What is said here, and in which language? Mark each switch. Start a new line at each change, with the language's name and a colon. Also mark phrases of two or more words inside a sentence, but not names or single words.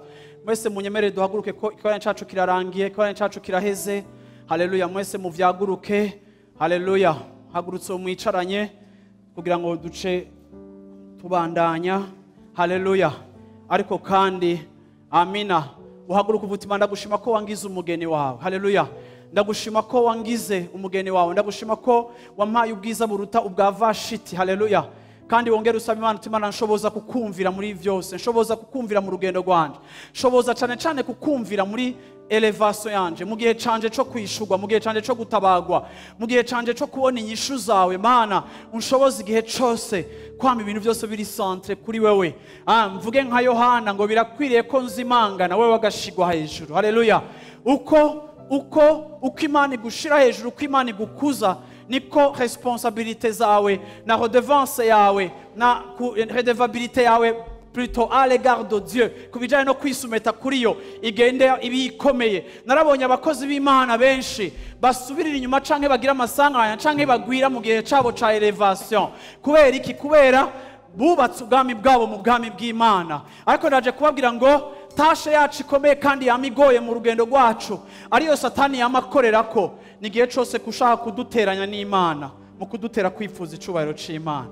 Rundi: Mwese munyemerere duhaguruke ko ikorane cacu kirarangiye, ikorane cacu kiraheze. Haleluya. Mwese muvyaguruke. Haleluya. Hagurutse mwicaranye kugira ngo duce tubandanya. Haleluya. Ariko kandi amina, uhaguruka uvutima, ndagushima ko wangize umugeni wawe. Haleluya. Ndagushima ko wangize umugeni wawe, ndagushima ko wampaye ubwiza buruta ubwa Vashiti. Haleluya. Kandi wongere usaba Imana, Imana nshoboza kukumvira muri byose, nshoboza kukumvira mu rugendo rwanje, nshoboza cyane cyane kukumvira muri elevation yanje, mu gihe canje cyo kwishurwa, mu gihe canje cyo gutabagwa, mu gihe canje cyo kubona inyishu zawe. Mana unshoboza igihe cyose kwama ibintu byose biri centre kuri wewe. Mvuge nka Yohana ngo birakwiriye ko nzimanga na wewe wagashigwa hejuru. Haleluya. Uko Imana igushira hejuru, uko Imana igukuza, niko responsabilité zawe na redevance yawe na redevabilité yawe
French: plutôt à l'égard de Dieu
Rundi: kubijanye no kwisumeta kuri yo igende ibikomeye. Narabonye abakozi b'Imana benshi basubirira inyuma canke bagira amasanganya canke bagwira mu gihe cabo ca elevation. Kubera iki? Kubera bubatse ubwami bwabo mu bwami bw'Imana. Ariko ndaje kubabwira ngo tashe yacu ikomeye kandi yamigoye mu rugendo rwacu, ariyo Satani yamakorerako, nigihe cyose kushaka kuduteranya n'Imana, mu kudutera kwifuza icubahiro c'Imana.